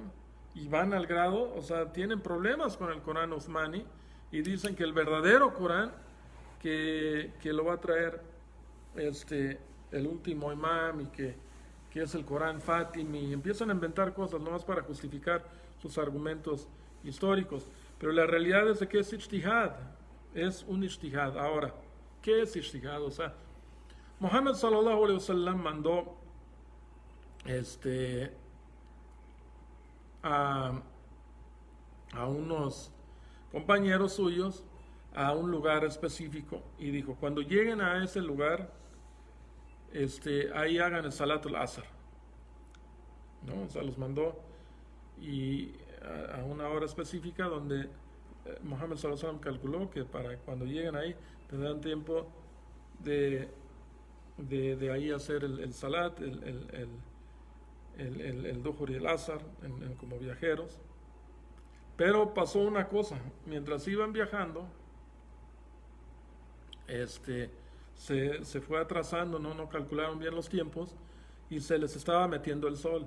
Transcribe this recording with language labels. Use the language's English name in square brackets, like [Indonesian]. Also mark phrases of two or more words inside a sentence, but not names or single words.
[Spanish] Y van al grado, o sea, tienen problemas con el Corán Uthmani y dicen que el verdadero Corán que lo va a traer el último imam y que es el Corán Fátimi, y empiezan a inventar cosas nomás para justificar sus argumentos históricos. Pero la realidad es de que es ijtihad, es un ijtihad. Ahora, ¿qué es ijtihad? O sea, Muhammad [Arabic] صلى الله عليه وسلم [Spanish] mandó a unos compañeros suyos a un lugar específico y dijo, cuando lleguen a ese lugar, ahí hagan el [Arabic] صلاة العصر, [Spanish] ¿no? O sea, los mandó y a una hora específica donde Muhammad [Arabic] صلى الله عليه وسلم [Spanish] calculó que para cuando lleguen ahí tendrán tiempo de ahí hacer el salat, el duhur y el asar como viajeros. Pero pasó una cosa, mientras iban viajando, se fue atrasando, no calcularon bien los tiempos y se les estaba metiendo el sol.